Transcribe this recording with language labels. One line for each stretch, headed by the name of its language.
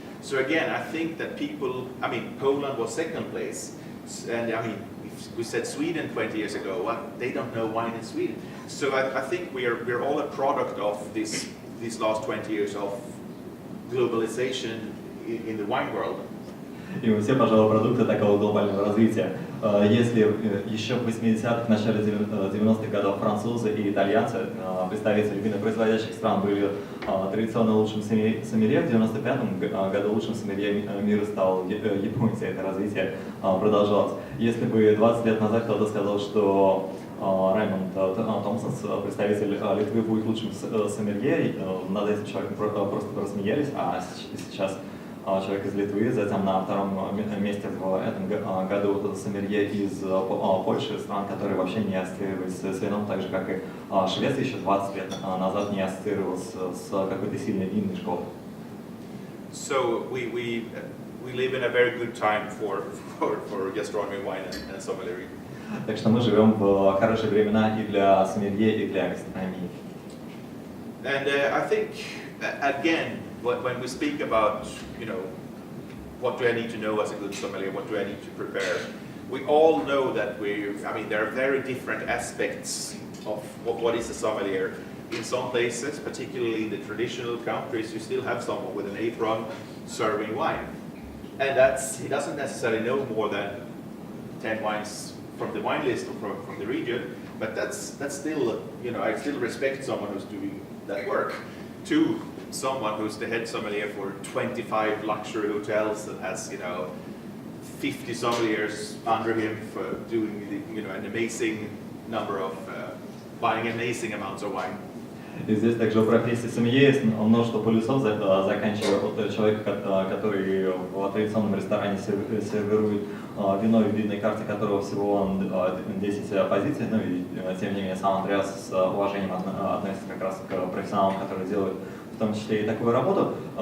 English: So again, I think that people, I mean, Poland was second place, and I mean, if we said Sweden 20 years ago, well, they don't know wine in Sweden. So I think we're all a product of these last 20 years of globalization in the wine world.
Russian: И мы все, пожалуй, продукты такого глобального развития. Если еще в 80-х, в начале 90-х годов французы и итальянцы, представители винопроизводящих стран, были традиционно лучшим сомелье, в 95-м году лучшим сомелье мира стал японец, и это развитие продолжалось. Если бы 20 лет назад кто-то сказал, что Раймонд Томпсон, представитель Литвы, будет лучшим сомелье, над этим человеком просто рассмеялись, а сейчас человек из Литвы, затем на втором месте в этом году сомелье из Польши, стран, которые вообще не ассоциировались с вином, так же как и Швеция еще 20 лет назад не ассоциировалась с какой-то сильной винной школой.
English: So we live in a very good time for gastronomy, wine and sommelier.
Russian: Так что мы живем в хорошие времена и для сомелье, и для гастрономии.
English: And I think, again, when we speak about, you know, what do I need to know as a good sommelier, what do I need to prepare, we all know that there are very different aspects of what is a sommelier. In some places, particularly in the traditional countries, you still have someone with an apron serving wine. And he doesn't necessarily know more than 10 wines from the wine list or from the region, but that's still, you know, I still respect someone who's doing that work. To someone who's the head sommelier for 25 luxury hotels that has, you know, 50 sommeliers under him for doing, you know, an amazing number of, buying amazing amounts of wine.
Russian: И здесь также у профессии сомелье есть множество полюсов, заканчивая от человека, который в традиционном ресторане сервирует вино, в винной карте которого всего 10 позиций, ну и тем не менее сам Андреас с уважением относится как раз к профессионалам, которые делают в том числе и такую работу.